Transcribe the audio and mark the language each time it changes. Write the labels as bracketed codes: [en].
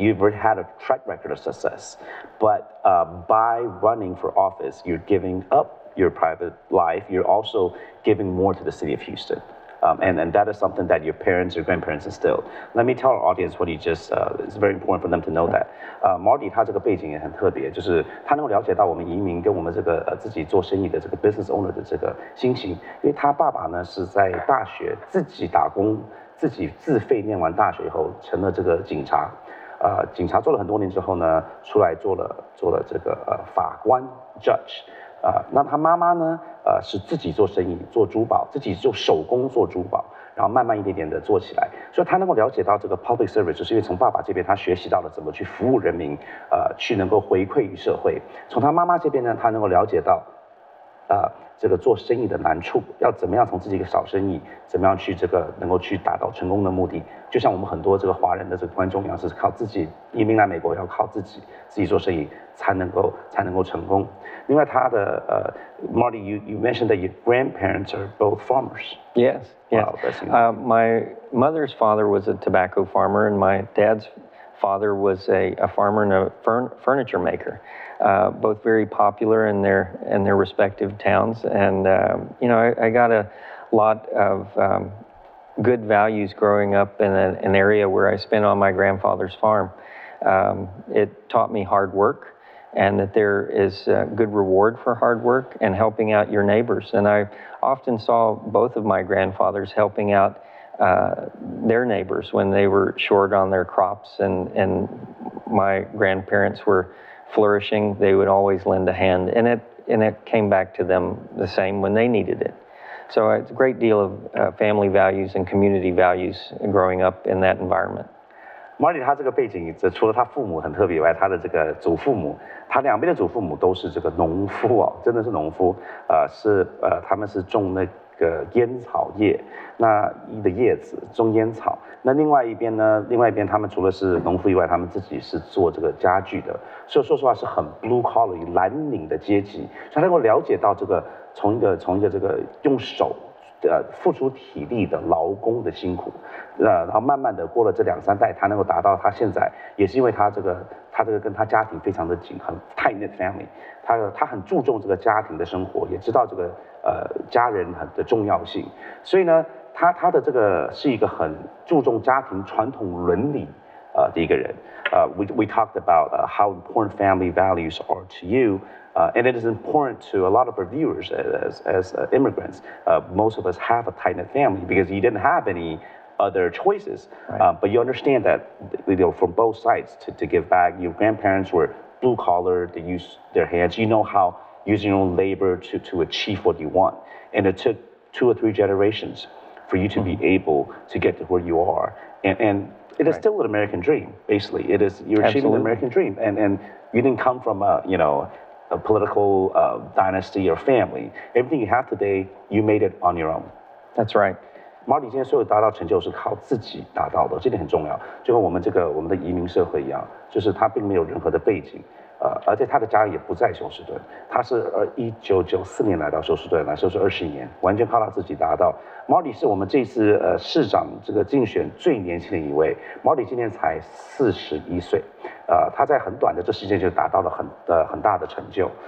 [en] You've already had a track record of success. But by running for office, you're giving up your private life. You're also giving more to the city of Houston. And that is something that your parents, your grandparents instilled. Let me tell our audience what you just, it's very important for them to know that. [zh] Marty 他这个背景也很特别，就是他能够了解到我们移民跟我们这个自己做生意的这个 [en] business owner [zh] 的这个心情，因为他爸爸呢是在大学自己打工，自己自费念完大学以后成了这个警察，警察做了很多年之后呢，出来做了这个法官 judge。那他妈妈呢？是自己做生意，做珠宝，自己做手工做珠宝，然后慢慢一点点的做起来。所以他能够了解到这个 [en] public service， [zh] 就是因为从爸爸这边他学习到了怎么去服务人民，去能够回馈于社会。从他妈妈这边呢，他能够了解到，这个做生意的难处，要怎么样从自己一个小生意，怎么样去这个能够去达到成功的目的。就像我们很多这个华人的这个观众一样，是靠自己移民来美国，要靠自己做生意才能够成功。另外，他的 [en] Marty, you mentioned that your grandparents are both farmers. Yes, yes. Wow, my mother's father was a tobacco farmer, and my dad's father was a farmer and a furniture maker. Both very popular in their respective towns, and I got a lot of good values growing up in an area where I spent on my grandfather's farm. It taught me hard work, and that there is good reward for hard work and helping out your neighbors. And I often saw both of my grandfathers helping out their neighbors when they were short on their crops, and my grandparents were flourishing. They would always lend a hand, and it came back to them the same when they needed it. So it's a great deal of family values and community values growing up in that environment. [zh] Marty 他这个背景，除了他父母很特别以外，他的这个祖父母，他两边的祖父母都是这个农夫哦，真的是农夫，他们是种那个烟草叶，那的叶子种烟草。那另外一边呢，他们除了是农夫以外，他们自己是做这个家具的，所以说实话是很 [en] blue collar [zh] 蓝领的阶级，所以他能够了解到这个从一个这个用手。付出体力的劳工的辛苦，然后慢慢的过了这2、3代，他能够达到他现在，也是因为他这个跟他家庭非常的紧，很 [en] tight knit family， [zh] 他很注重这个家庭的生活，也知道这个家人的重要性，所以呢，他的这个是一个很注重家庭传统伦理的一个人。 [en] We talked about how important family values are to you. And it is important to a lot of our viewers as immigrants. Most of us have a tight-knit family because you didn't have any other choices. Right. But you understand that, from both sides to give back. Your grandparents were blue-collar, they used their hands. You know how using your own labor to achieve what you want. And it took 2 or 3 generations for you to be able to get to where you are. And it is still an American dream, basically. You're achieving an American dream. And you didn't come from a political dynasty or family. Everything you have today, you made it on your own. That's right. [zh] Marty 今天所有达到成就是靠自己达到的，这点很重要。就跟我们的移民社会一样，就是他并没有任何的背景，而且他的家也不在休斯顿，他是1994年来到休斯顿，来休斯21年，完全靠他自己达到。 Marty 是我们这次市长这个竞选最年轻的一位 ，Marty 今年才41岁，他在很短的这时间就达到了很大的成就。